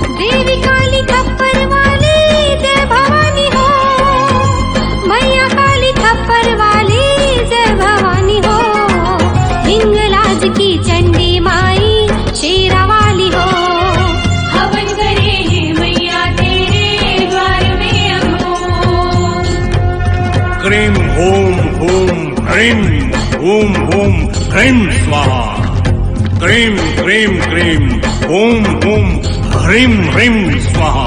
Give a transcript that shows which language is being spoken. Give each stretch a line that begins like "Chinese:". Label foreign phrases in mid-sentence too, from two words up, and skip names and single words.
Hindi: देवी काली खप्पर वाली जय भवानी हो, मैया काली खप्पर वाली जय भवानी हो। हिंगलाज की चंडी माई शेरा वाली हो, हवन करे हैं मैया तेरे द्वार में अघोर।
Sanskrit: क्रीं ओम ओम ह्रीं ओम ओम ह्रीं स्वाहा। क्रीं क्रीं क्रीं ओम ओम ह्रीं ह्रीं स्वाहा।